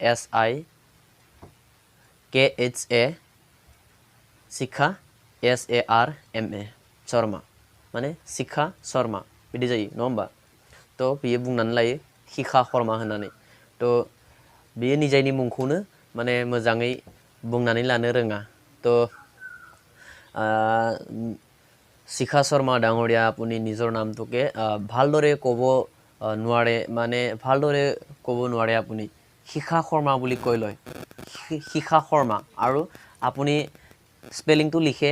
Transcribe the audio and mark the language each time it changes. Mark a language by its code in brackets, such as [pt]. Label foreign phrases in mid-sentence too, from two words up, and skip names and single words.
[brx] SIKHA शिखा SARMA शर्मा माने शिखा शर्मा बिदि जायो नङा होमबा थ' बियो बुंनानै लायो शिखा शर्मा होननानै थ' बियो निजायनि मुंखौनो माने मोजाङै बुंनानै लानो रोङा थ' শিখা শৰ্মা [as] ডাঙৰীয়া আপুনি নিজৰ নামটোকে ভালদৰে ক'ব নোৱাৰে মানে ভালদৰে ক'ব নোৱাৰে আপুনি শিখা শৰ্মা বুলি কৈ লয় শিখা শৰ্মা আৰু আপুনি স্পেলিংটো লিখে